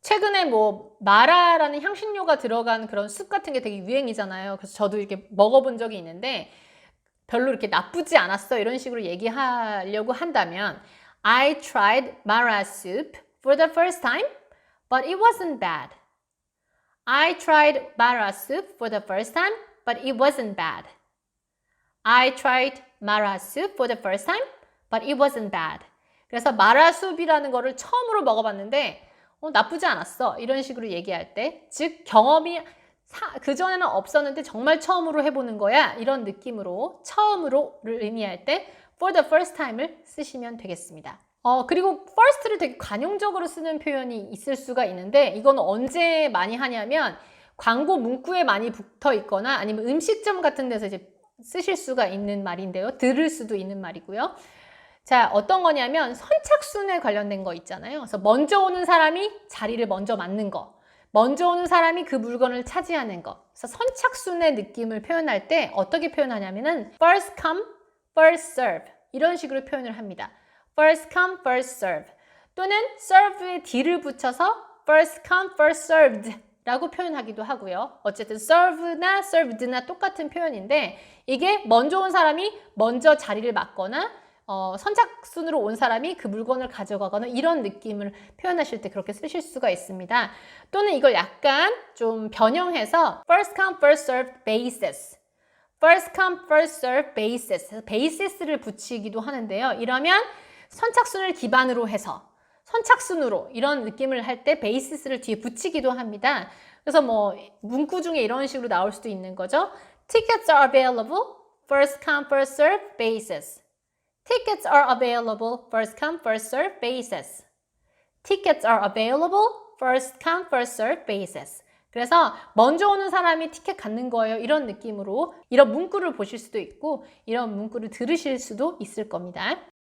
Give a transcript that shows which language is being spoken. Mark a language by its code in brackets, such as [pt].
[ko] 최근에 뭐 마라라는 향신료가 들어간 그런 숲 같은 게 되게 유행이잖아요. 그래서 저도 이렇게 먹어본 적이 있는데 별로 이렇게 나쁘지 않았어 이런 식으로 얘기하려고 한다면 [en] I tried Mara soup for the first time, but it wasn't bad. I tried Mara soup for the first time, but it wasn't bad. I tried Mara soup for the first time, but it wasn't bad. [ko] 그래서 마라숲이라는 거를 처음으로 먹어봤는데 나쁘지 않았어 이런 식으로 얘기할 때, 즉 경험이 그전에는 없었는데 정말 처음으로 해보는 거야 이런 느낌으로 처음으로를 의미할 때 for the first time을 쓰시면 되겠습니다. 그리고 first를 되게 관용적으로 쓰는 표현이 있을 수가 있는데 이건 언제 많이 하냐면 광고 문구에 많이 붙어 있거나 아니면 음식점 같은 데서 이제 쓰실 수가 있는 말인데요. 들을 수도 있는 말이고요. 자, 어떤 거냐면 선착순에 관련된 거 있잖아요. 그래서 먼저 오는 사람이 자리를 먼저 맡는 거, 먼저 오는 사람이 그 물건을 차지하는 거. 그래서 선착순의 느낌을 표현할 때 어떻게 표현하냐면은 first come, first serve 이런 식으로 표현을 합니다. first come, first serve 또는 serve에 d를 붙여서 first come, first served 라고 표현하기도 하고요. 어쨌든 serve나 served나 똑같은 표현인데 이게 먼저 온 사람이 먼저 자리를 맡거나 선착순으로 온 사람이 그 물건을 가져가거나 이런 느낌을 표현하실 때 그렇게 쓰실 수가 있습니다. 또는 이걸 약간 좀 변형해서 first come, first served basis, first come, first served basis, basis를 붙이기도 하는데요. 이러면 선착순을 기반으로 해서 선착순으로 이런 느낌을 할 때 basis를 뒤에 붙이기도 합니다. 그래서 뭐 문구 중에 이런 식으로 나올 수도 있는 거죠. [en] Tickets are available, first come, first served basis. Tickets are available, first come, first served basis. Tickets are available, first come, first served basis. [ko] 그래서 먼저 오는 사람이 티켓 갖는 거예요. 이런 느낌으로 이런 문구를 보실 수도 있고 이런 문구를 들으실 수도 있을 겁니다.